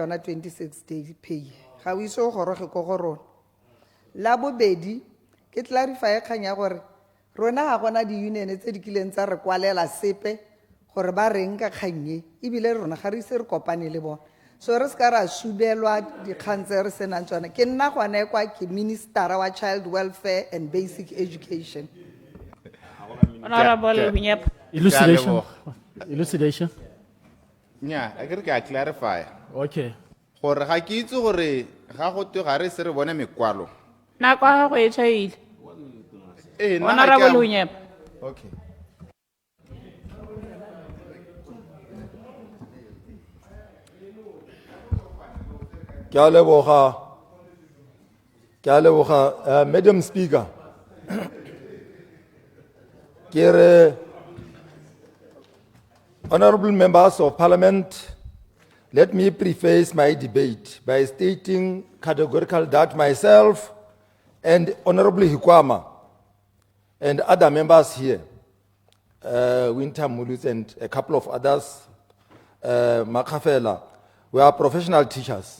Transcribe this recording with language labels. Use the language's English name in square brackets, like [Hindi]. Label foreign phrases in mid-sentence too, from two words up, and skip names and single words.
[Tswana] yona [English] 26 days pay [Tswana] ga o ise o goroge ko go rona la bobedi ke clarify kgang ya gore rona ga gona di-union tse di kileng tsa re kwalela sepe gore ba reng ka kgang e ebile rona ga re ise re kopane le bona so re ska ra subelwa dikgang tse re senang tsona ke nna gone kwa ke ministera wa [English] child welfare and basic education. Honorable Hunyep. Elucidation. Elucidation. [Tswana] nya a kere ke a clarify [English] Okay. [Tswana] gore ga ke itse gore ga go twe ga re se re bone mekwalo Nako ya gago e tšhaile. nna ga ke [English] Honorable a- Hunyep. okay [Tswana] Ke a leboga, [English] Madam Speaker. Honorable members of Parliament, let me preface my debate by stating categorically that myself and Honorable Hikuama and other members here, Winter Mulus and a couple of others, Makafela, we are professional teachers.